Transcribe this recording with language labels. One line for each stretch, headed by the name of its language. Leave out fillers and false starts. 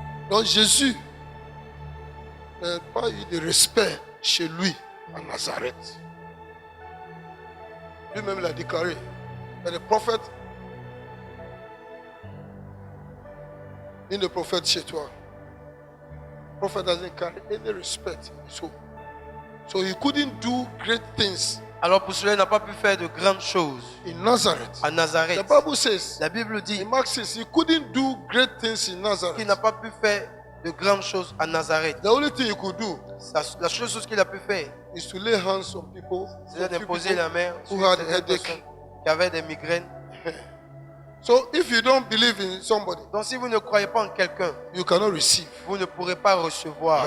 French: Donc Jésus n'a pas eu de respect chez lui à Nazareth. Lui-même l'a déclaré. Mais le prophète,
English: in the prophet
French: chez toi.
English: Prophet doesn't carry any respect. So he couldn't do great things.
French: Alors pour cela, il n'a pas pu faire de grandes choses
English: In Nazareth.
French: à Nazareth.
English: The Bible says,
French: La Bible dit
English: in Mark 6, he couldn't do great things in
French: qu'il
English: Nazareth.
French: n'a pas pu faire de grandes choses à Nazareth.
English: The only thing he could do
French: La seule chose qu'il a pu faire,
English: is to lay hands on people,
French: c'est d'imposer la main sur
English: who had
French: certaines
English: headache.
French: personnes qui avaient des migraines.
English: So if you don't believe in somebody,
French: Donc si vous ne croyez pas en quelqu'un,
English: you cannot receive.
French: vous ne pourrez pas recevoir.